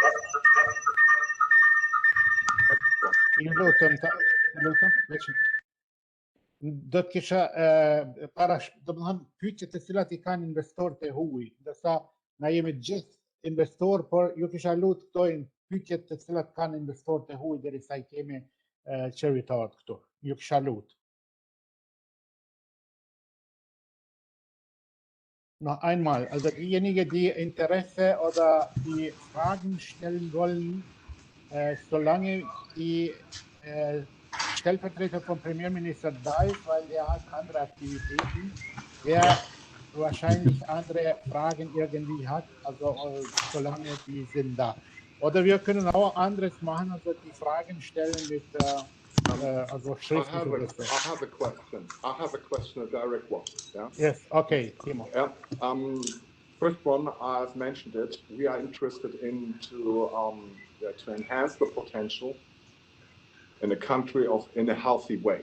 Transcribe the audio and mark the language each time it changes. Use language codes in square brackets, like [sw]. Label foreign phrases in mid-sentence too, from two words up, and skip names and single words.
[sq] Ju lutem do të kisha domethënë pyetjet të cilat i kanë investorët e huaj, ndërsa na jemi të gjithë investor, por ju kisha lutur këto pyetjet të cilat kanë investorët e huaj derisa i kemi qevetarët këtu. Ju kisha lutur. [de] Noch einmal, also diejenigen, die Interesse oder die Fragen stellen wollen, solange die Stellvertreter vom Premierminister da ist, weil er hat andere Aktivitäten, er wahrscheinlich andere Fragen irgendwie hat, also solange die sind da. Oder wir können auch anderes machen, also die Fragen stellen mit also schriftlich. [en] I have a question. I have a question, a direct one. Yeah? Yes, okay, Timo. Yeah. First one, I've mentioned it. We are interested to enhance the potential in a country in a healthy way.